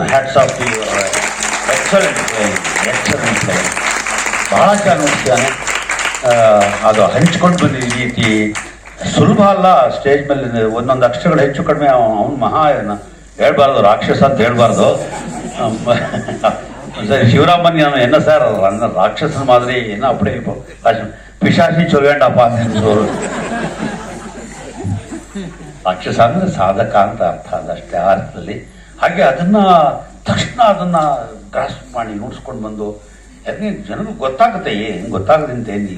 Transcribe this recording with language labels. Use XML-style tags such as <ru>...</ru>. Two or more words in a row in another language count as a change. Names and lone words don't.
<en>hats off excellent</en> <kn>ಬಹಳ ಚೆನ್ನಾಗಿ ನುಡಿಸ್ತಾನೆ. ಅದು ಹಂಚ್ಕೊಂಡು ಬಂದಿದ್ದ ರೀತಿ ಸುಲಭ ಅಲ್ಲ. ಸ್ಟೇಜ್ ಮೇಲೆ ಒಂದೊಂದು ಅಕ್ಷರಗಳು ಹೆಚ್ಚು ಕಡಿಮೆ ಅವನು ಮಹಾ ಹೇಳ್ಬಾರ್ದು, ರಾಕ್ಷಸ ಅಂತ ಹೇಳ್ಬಾರ್ದು.</kn> <ta>ಸರಿ ಶಿವರಾಮನ್ என்ன சார் அந்த ராட்சசன் மாதிரி என்ன அப்படி இப்போ பிசாசி சொல்வேண்டப்பா ಅಂತ.</ta> <kn>ರಾಕ್ಷಸ ಅಂದ್ರೆ ಸಾಧಕ ಅಂತ ಅರ್ಥ, ಅದಷ್ಟೇ ಆ ಅರ್ಥದಲ್ಲಿ. ಹಾಗೆ ಅದನ್ನ ತಕ್ಷಣ ಅದನ್ನ ಗ್ರಾಸ್ ಮಾಡಿ ನುಡಿಸ್ಕೊಂಡು ಬಂದು ಜನರಿಗೆ ಗೊತ್ತಾಗುತ್ತೆ. ಏನು ಗೊತ್ತಾಗದಂತ ಏನಿಲ್ಲ.</kn>